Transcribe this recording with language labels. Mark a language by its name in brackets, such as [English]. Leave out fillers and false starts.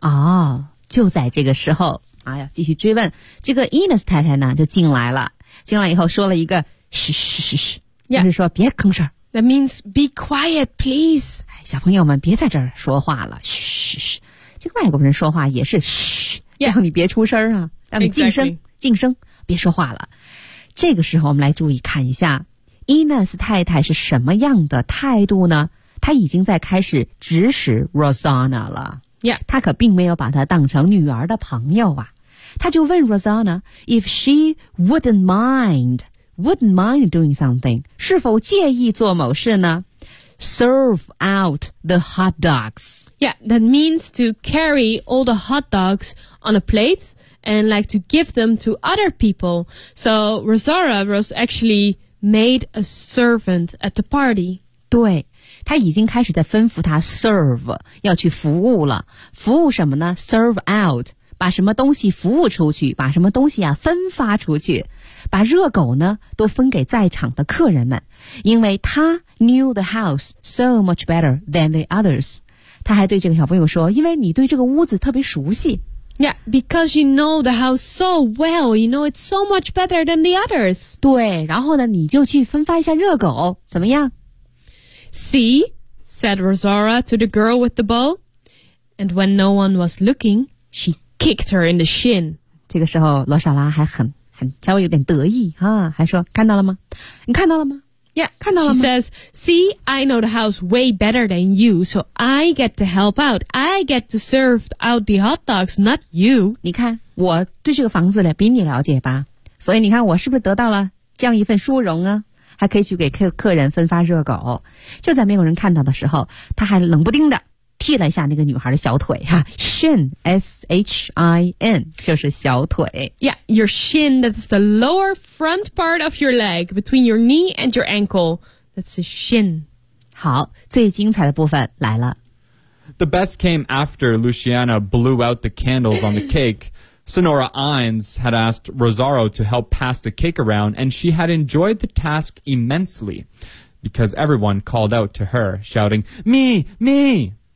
[Chinese] 哦，就在这个时候，哎呀，继续追问，这个 Ines 太太呢就进来了。进来以后说了一个嘘嘘嘘嘘，就是说别吭声。 [English] That means be quiet, please. [Chinese] 小朋友们别在这儿说话了，嘘嘘嘘。这个外国人说话也是嘘， [English] yeah. [Chinese] 让你别出声啊，让你静声、 [English] exactly. [Chinese] 静声，别说话了。这个时候我们来注意看一下 Ines 太太是什么样的态度呢？她已经在开始指使 Rosanna 了。 [English] Yeah. [Chinese] 她可并没有把她当成女儿的朋友啊。她就问 Rosanna [English] if she wouldn't mind doing something， [Chinese] 是否介意做某事呢？ [English] Serve out the hot dogs。 Yeah, that means to carry all the hot dogs on a plate and like to give them to other people. So Rosara was actually made a servant at the party. [Chinese] 对，他已经开始在吩咐他 serve， 要去服务了。服务什么呢？ Serve out， 把什么东西服务出去，把什么东西啊分发出去，把热狗呢都分给在场的客人们。因为他 [English] knew the house so much better than the others， [Chinese] 他还对这个小朋友说，因为你对这个屋子特别熟悉。 [English] Yeah, because you know the house so well, you know it's so much better than the others. [Chinese] 对，然后呢，你就去分发一下热狗，怎么样？ [English] See, said Rosara to the girl with the bow. And when no one was looking, she kicked her in the shin. [Chinese] 这个时候，罗莎拉还很稍微有点得意啊，还说，看到了吗？你看到了吗？ [English] Yeah, [Chinese] 看到了吗？ [English] She says, see, I know the house way better than you, so I get to help out. I get to serve out the hot dogs, not you. [Chinese] 你看，我对这个房子呢比你了解吧。所以你看，我是不是得到了这样一份殊荣啊？还可以去给客人分发热狗。就在没有人看到的时候，他还冷不丁的踢了一下那个女孩的小腿哈。 Shin, S-H-I-N, 就是小腿。 [English] Yeah, your shin, that's the lower front part of your leg, between your knee and your ankle. That's a shin. [Chinese] 好，最精彩的部分来了。 [English] The best came after Luciana blew out the candles on the cake. Sonora Ines had asked Rosaro to help pass the cake around, and she had enjoyed the task immensely, because everyone called out to her, shouting, Me! Me!